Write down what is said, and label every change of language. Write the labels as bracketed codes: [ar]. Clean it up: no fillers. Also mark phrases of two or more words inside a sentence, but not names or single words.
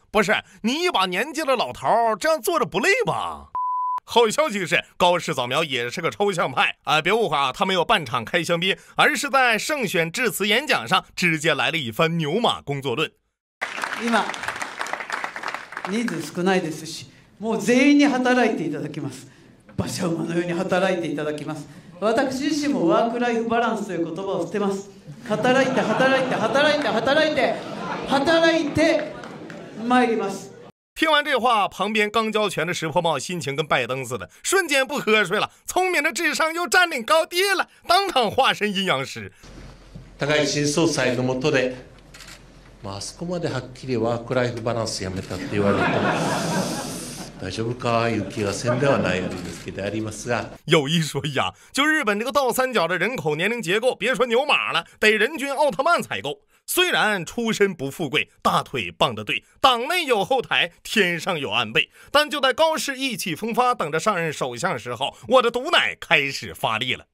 [zh] 不是你一把年纪的老头这样坐着不累吗？好消息是高市早苗也是个抽象派别误会他没有办场开香槟，而是在胜选致辞演讲上直接来了一番牛马工作论。 [ja] 今人数少ないですし、 もう全員に働いていただきます。馬車馬のように働いていただきます。私自身もワークライフバランスという言葉を捨てます。働いて働いて働いて働いて働いて参ります。 [zh] 听完这话，旁边刚交拳的石破茂心情跟拜登似的，瞬间不瞌睡了，聪明的智商又占领高地了，当场化身阴阳师。 [ja] 高市新総裁の下で、あそこまではっきりワークライフバランスやめたって言われると大丈夫かいう気がせんではないんですけどありますが。 [zh] 有一说一啊，就日本这个倒三角的人口年龄结构，别说牛马了，得人均奥特曼才够。虽然出身不富贵，大腿棒得对，党内有后台，天上有安倍，但就在高市意气风发等着上任首相时候，我的毒奶开始发力了。